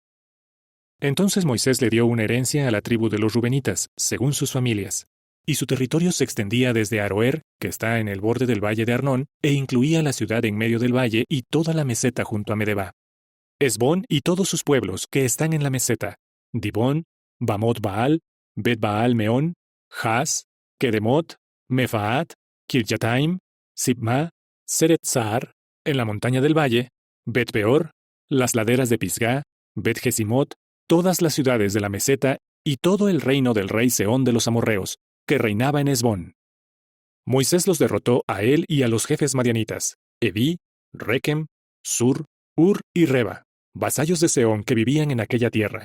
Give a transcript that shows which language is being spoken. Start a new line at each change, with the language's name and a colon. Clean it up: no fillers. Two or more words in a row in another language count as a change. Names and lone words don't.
Spanish: Entonces Moisés le dio una herencia a la tribu de los rubenitas, según sus familias, y su territorio se extendía desde Aroer, que está en el borde del valle de Arnón, e incluía la ciudad en medio del valle y toda la meseta junto a Medeba; Hesbón y todos sus pueblos que están en la meseta; Dibón, Bamot Baal, Bet Baal Meón, Jas, Kedemot, Mefaat, Kirjataim, Sibma, Seret Sahar, en la montaña del valle, Bet Peor, las laderas de Pisgá, Bet Jesimot, todas las ciudades de la meseta y todo el reino del rey Sehón de los amorreos, que reinaba en Hesbón. Moisés los derrotó a él y a los jefes madianitas, Evi, Rekem, Sur, Ur y Reba, vasallos de Sehón que vivían en aquella tierra.